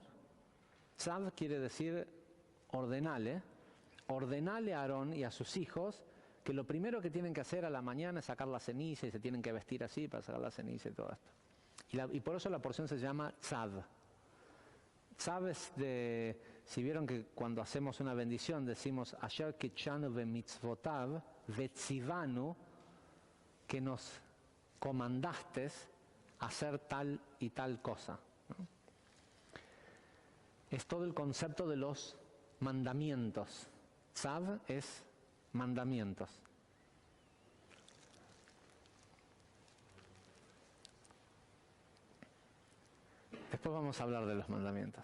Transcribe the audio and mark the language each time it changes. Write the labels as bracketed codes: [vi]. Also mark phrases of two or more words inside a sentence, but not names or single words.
[es] Tzav quiere decir ordenale a Aarón y a sus hijos que lo primero que tienen que hacer a la mañana es sacar la ceniza y se tienen que vestir así para sacar la ceniza y todo esto. Y por eso la porción se llama Tzav. Tzav es de, si vieron que cuando hacemos una bendición decimos [he] אשר קדשנו במצותיו וצונו, [es] que nos comandaste hacer tal y tal cosa, ¿no? Es todo el concepto de los mandamientos. Tzav es mandamientos. Después vamos a hablar de los mandamientos.